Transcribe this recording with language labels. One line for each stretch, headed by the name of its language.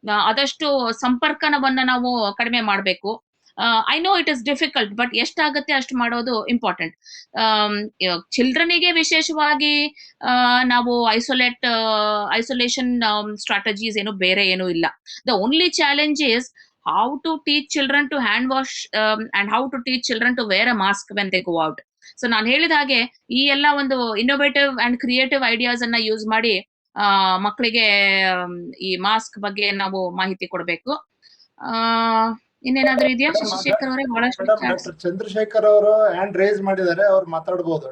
Kannada: ಆದಷ್ಟು ಸಂಪರ್ಕನವನ್ನ ನಾವು ಕಡಿಮೆ ಮಾಡಬೇಕು.
English: I know it is difficult,
Kannada: but ಎಷ್ಟಾಗತ್ತೆ ಅಷ್ಟು ಮಾಡೋದು ಇಂಪಾರ್ಟೆಂಟ್. ಚಿಲ್ಡ್ರನಿಗೆ ವಿಶೇಷವಾಗಿ ನಾವು ಐಸೋಲೇಷನ್ ಸ್ಟ್ರಾಟಜೀಸ್ ಏನು ಬೇರೆ ಏನು ಇಲ್ಲ.
English: The only challenge is how to teach children to hand wash and how to teach children to wear a mask when they go out.
Kannada: So ನಾನು ಹೇಳಿದ ಹಾಗೆ ಈ ಎಲ್ಲ ಒಂದು ಇನ್ನೋವೇಟಿವ್ ಅಂಡ್ ಕ್ರಿಯೇಟಿವ್ ಐಡಿಯಾಸ್ ಅನ್ನ ಯೂಸ್ ಮಾಡಿ ಮಕ್ಕಳಿಗೆ ಈ ಮಾಸ್ಕ್ ಬಗ್ಗೆ ನಾವು ಮಾಹಿತಿ ಕೊಡಬೇಕು. ಇನ್ನೇನಾದ್ರೂ ಇದೆಯಾ ಶಶಿಶೇಖರ್ ಅವರೇ? ಬಹಳಷ್ಟು ಡಾಕ್ಟರ್ ಚಂದ್ರಶೇಖರ್ ಅವರು ಹ್ಯಾಂಡ್ ರೈಸ್ ಮಾಡಿದ್ದಾರೆ, ಅವ್ರು ಮಾತಾಡಬಹುದು.